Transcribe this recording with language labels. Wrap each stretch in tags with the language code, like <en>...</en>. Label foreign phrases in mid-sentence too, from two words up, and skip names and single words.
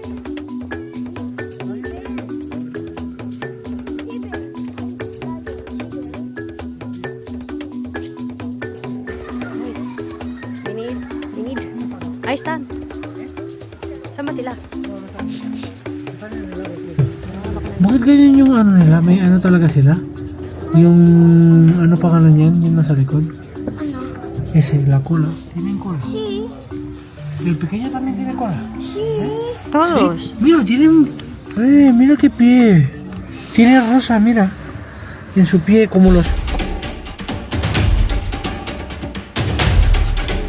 <tl>Binid. Ay, Stan. Saan ba sila? bakit ganyan yung ano nila? May ano talaga sila? Yung ano pangalan yan? Yung nasa likod? Ano?</tl> <es>Ese, la cola. Tienen cola. Sí. El pequeño también tiene cola. Sí. Todos. Mira, tienen... mira qué pie. Tiene rosa, mira. En su pie, como los...</es>